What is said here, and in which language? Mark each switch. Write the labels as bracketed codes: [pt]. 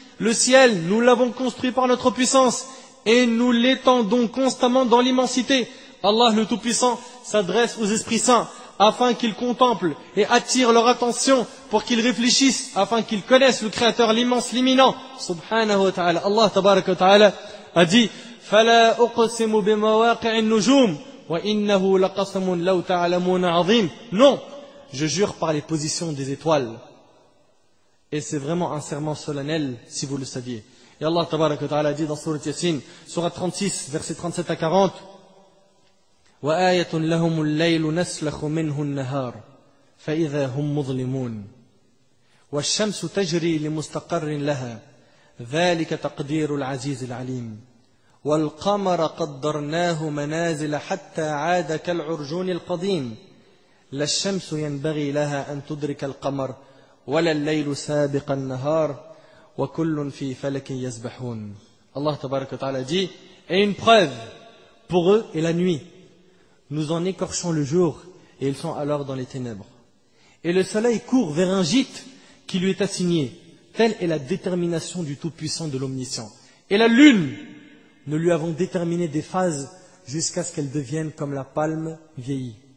[fr] Le ciel, nous l'avons construit par notre puissance et nous l'étendons constamment dans l'immensité. Allah le Tout-Puissant s'adresse aux esprits saints afin qu'ils contemplent et attirent leur attention pour qu'ils réfléchissent, afin qu'ils connaissent le Créateur, l'immense, l'imminent. Subhanahu wa ta'ala. Allah tabaraka wa ta'ala a dit: [ar] فَلَا أُقْسِمُ بِمَوَاقِعِ النُّجُومِ وَإِنَّهُ لَقَسَمٌ لَوْ تَعْلَمُونَ عَظِيمٌ. [fr] Non, je jure par les positions des étoiles. Et c'est vraiment un serment solennel, si vous le saviez. Et Allah tabaraka wa ta'ala dit dans Sourate Yasin, Sourate 36, versets 37 à 40: [ar] وَآيَةٌ لَهُمُ اللَّيْلُ نَسْلَخُ مِنْهُ النَّهَارَ فَإِذَا هُمْ مُظْلِمُونَ وَالشَّمْسُ تَجْرِي لِمُسْتَقَرٍّ لَهَا ذَلِكَ تَقْدِيرُ الْعَزِيزِ الْعَلِيمِ وَالْقَمَرَ قَدَّرْنَاهُ مَنَازِلَ حَتَّى عَادَ كَالْعُرْجُونِ الْقَدِيمِ لَا الشَّمْسُ يَنبَغِي لَهَا أَن تُدْرِكَ الْقَمَرَ وَلَا اللَّيْلُ سَابِقَ النَّهَارِ وَكُلٌّ فِي فَلَكٍ يَسْبَحُونَ. [fr] Allah tabaraka wa ta'ala dit, et une preuve pour eux est la nuit. Nous en écorchons le jour et ils sont alors dans les ténèbres. Et le soleil court vers un gîte qui lui est assigné. Telle est la détermination du Tout-Puissant de l'Omniscient. Et la lune, nous lui avons déterminé des phases jusqu'à ce qu'elle devienne comme la palme vieillie.